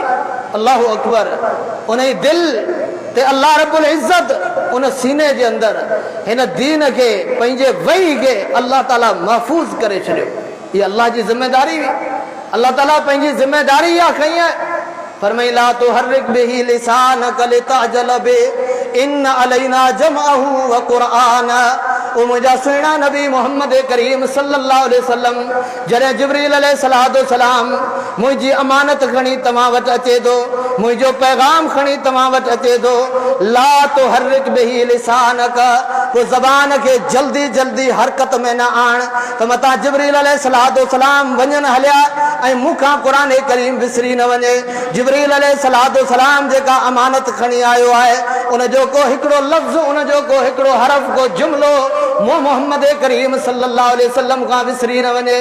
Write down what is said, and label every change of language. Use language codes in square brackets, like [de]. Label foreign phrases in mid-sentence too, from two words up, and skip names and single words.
[ar] الله أكبر. [sd] उन ई दिल ते अल्लाह रब्बुल इज़्ज़त उन सीने जे अंदरि हिन दीन खे पंहिंजे वही खे अल्लाह ताला महफ़ूज़ करे छॾियो। ये अल्लाह जी ज़िम्मेदारी हुई, अल्लाह ताला पंहिंजी ज़िम्मेदारी इहा खई आहे। [ar] फरमाई لا تحرك به لسانك لتعجل به إن علينا جمعه وقرآنه. [sd] ओ मुंहिंजा सुहिणा नबी मोहम्मद करीम [ar] صلى الله عليه وسلم [sd] जॾहिं जिब्रील [ar] عليه الصلاة والسلام [sd] मुंहिंजी अमानत खणी तव्हां वटि अचे थो, मुंहिंजो पैगाम खणी तव्हां वटि अचे थो, [ar] لا تحرك به لسانك, [sd] को ज़बान खे जल्दी जल्दी हरकत में न आण त मतां जिब्रील [ar] عليه الصلاة والسلام [sd] वञनि हलिया ऐं मूंखां क़ुरान करीम विसरी न वञे। जिब्रील [ar] عليه الصلاة والسلام [sd] जेका अमानत खणी आयो आहे उन जो को हिकिड़ो लफ़्ज़, उन जो को हिकिड़ो हरफ, को जुमिलो मूं मोहम्मद करीम [ar] صلى الله عليه وسلم [sd] खां विसरी न वञे।